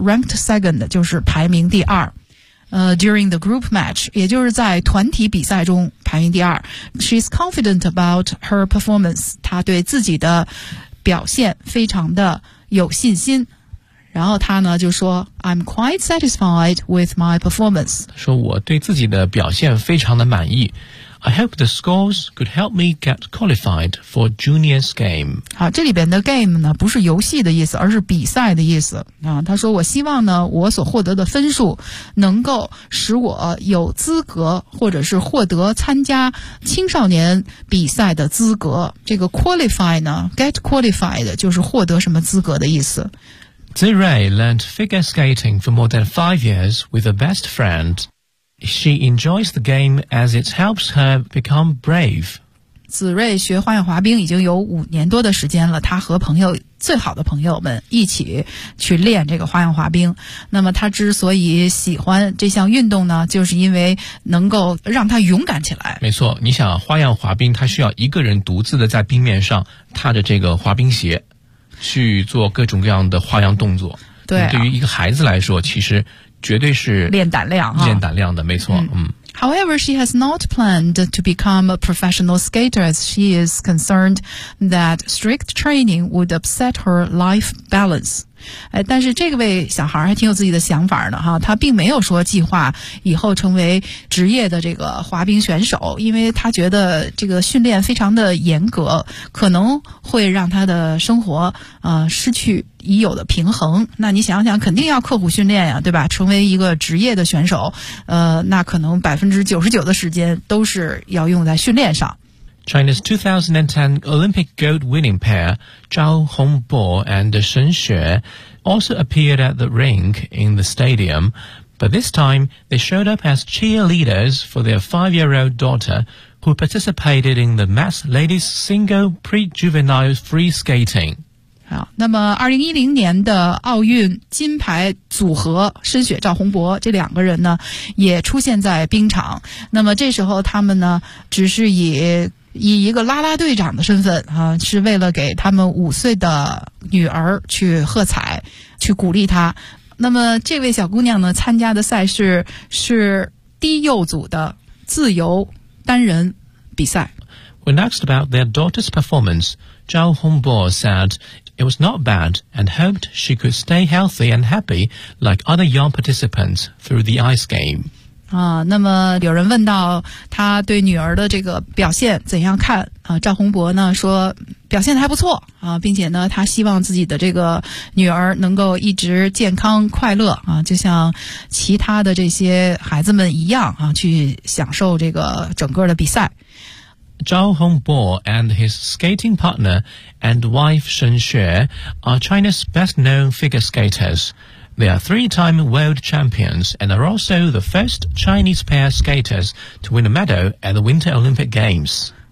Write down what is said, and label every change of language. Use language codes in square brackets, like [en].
[en] ranked second [zh] 就是排名第二。 [en] During the group match, [zh] 也就是在团体比赛中排名第二。 [en] She's confident about her performance. [zh] 她对自己的表现非常的有信心。然后她呢就说 [en] I'm quite satisfied with my performance. [zh] 说我对自己的表现非常的满意。 [en] I hope the scores could help me get qualified for Junior's game. [zh] 好，这里边的 game 呢不是游戏的意思，而是比赛的意思。啊，他说我希望呢我所获得的分数能够使我有资格或者是获得参加青少年比赛的资格。这个 qualify 呢 get qualified 就是获得什么资格的意思。 [en] Zi Rei learned figure skating for more than 5 years with a best friend. She enjoys the game as it helps her become brave. [zh] 子睿学花样滑冰已经有5年多的时间了，他和朋友最好的朋友们一起去练这个花样滑冰。那么他之所以喜欢这项运动呢，就是因为能够让他勇敢起来。没错，你想花样滑冰，他需要一个人独自的在冰面上踏着这个滑冰鞋去做各种各样的花样动作。对，对于一个孩子来说，其实绝对是练胆量，练胆量的，没错。嗯。 [en] However, she has not planned to become a professional skater as she is concerned that strict training would upset her life balance. [zh] 哎，但是这个位小孩还挺有自己的想法呢，哈，他并没有说计划以后成为职业的这个滑冰选手，因为他觉得这个训练非常的严格，可能会让他的生活失去已有的平衡。那你想想，肯定要刻苦训练呀，对吧？成为一个职业的选手，那可能99%的时间都是要用在训练上。 [en] China's 2010 Olympic gold winning pair, Zhao Hongbo and Shen Xue, also appeared at the rink in the stadium, but this time they showed up as cheerleaders for their 5-year-old daughter who participated in the mass ladies single pre-juvenile free skating. [zh] 那么2010年的奥运金牌组合申雪赵宏博这两个人呢也出现在冰场，那么这时候他们呢只是以一个啦啦队长的身份啊，是为了给他们5岁的女儿去喝彩去鼓励她。那么这位小姑娘呢参加的赛事是低幼组的自由单人比赛。 [en] When asked about their daughter's performance, Zhao Hongbo said it was not bad and hoped she could stay healthy and happy like other young participants through the ice game. [zh] 那么有人问到他对女儿的这个表现怎样看赵宏博呢说表现得还不错并且呢他希望自己的这个女儿能够一直健康快乐就像其他的这些孩子们一样去享受这个整个的比赛。 [en] Zhao Hongbo and his skating partner and wife Shen Xue are China's best known figure skaters. They are three-time world champions and are also the first Chinese pair skaters to win a medal at the Winter Olympic Games.